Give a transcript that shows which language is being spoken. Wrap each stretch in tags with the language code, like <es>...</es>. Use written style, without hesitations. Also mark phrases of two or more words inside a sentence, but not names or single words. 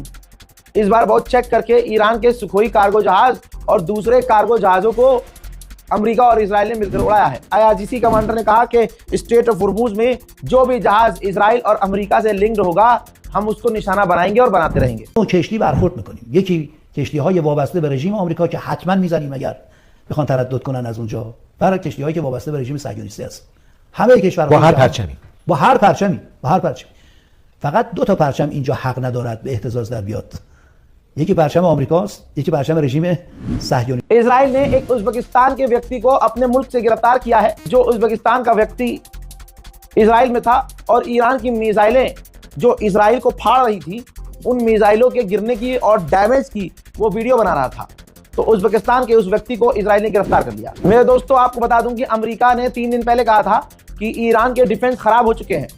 <hi>इस बार बहुत चेक करके ईरान के सुखोई कार्गो जहाज और दूसरे कार्गो जहाज़ों को अमेरिका और इजराइल ने मिलकर उड़ाया है। IRGC कमांडर ने कहा कि स्ट्रेट ऑफ हुर्मुज में जो भी जहाज इजराइल और अमेरिका से लिंक्ड होगा हम उसको निशाना बनाएंगे और बनाते रहेंगे।</hi> <fa>چشتی برخورد میکنیم. یکی کشتی‌های وابسته به رژیم آمریکا که حتما می‌زنیم اگر بخوان تردد کنن از اونجا. برای کشتی‌هایی که وابسته به رژیم صهیونیستی است. همه کشورها با هر پرچمی فقط دو تا پرچم اینجا حق ندارد به اهتزاز در بیاد. یکی پرچم آمریکاست، یکی پرچم رژیم صهیونی.</fa> <hi>इजराइल ने एक उज़्बेकिस्तान के व्यक्ति को अपने मुल्क से गिरफ्तार किया है। जो उज़्बेकिस्तान का व्यक्ति इजराइल में था और ईरान की मिसाइलें जो इजराइल को फाड़ रही थी, उन मिसाइलों के गिरने की और डैमेज की वो वीडियो बना रहा था। तो उज़्बेकिस्तान के उस व्यक्ति को इजराइल ने गिरफ्तार कर लिया। मेरे दोस्तों, आपको बता दूं कि अमेरिका ने 3 दिन पहले कहा था कि ईरान के डिफेंस खराब हो चुके हैं।</hi>